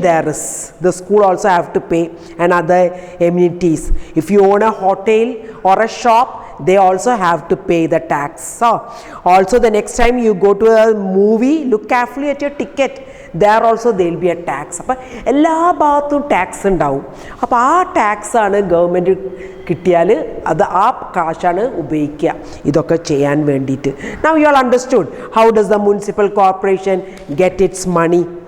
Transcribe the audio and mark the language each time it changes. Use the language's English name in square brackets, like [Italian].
[English] There is the school also have to pay, and other amenities. If you own a hotel or a shop, they also have to pay the tax. So also the next time you go to a movie, look carefully at your ticket. There also there will be a tax. [Malayalam] എല്ലാ ഭാഗത്തും tax ഉണ്ടാവും. അപ്പോൾ ആ tax ആണ് government കിട്ടിയാൽ അത് ആ കാശാണ് ഉപയോഗിക്കുക ഇതൊക്കെ ചെയ്യാൻ വേണ്ടിയിട്ട്. [English] Now you all understood how does the municipal corporation get its money?